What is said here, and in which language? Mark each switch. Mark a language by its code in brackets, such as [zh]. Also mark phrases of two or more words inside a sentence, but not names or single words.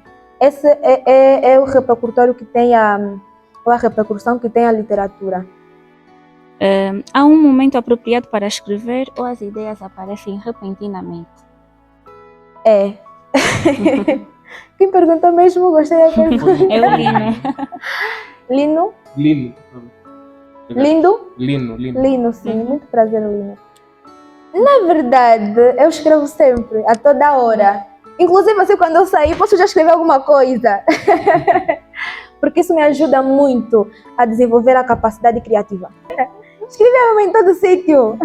[pt] Esse é o repercutório que tem a repercussão que tem a literatura. Há um momento apropriado para escrever ou as ideias aparecem repentinamente? Quem perguntou mesmo, gostei da pergunta. É o Lino. Lino? Lino. Lindo? Lino. Lino, sim. Muito prazer, Lino. Na verdade, eu escrevo sempre, a toda hora. Inclusive, assim, quando eu sair, posso já escrever alguma coisa. Porque isso me ajuda muito a desenvolver a capacidade criativa. Escrevia em todo sítio.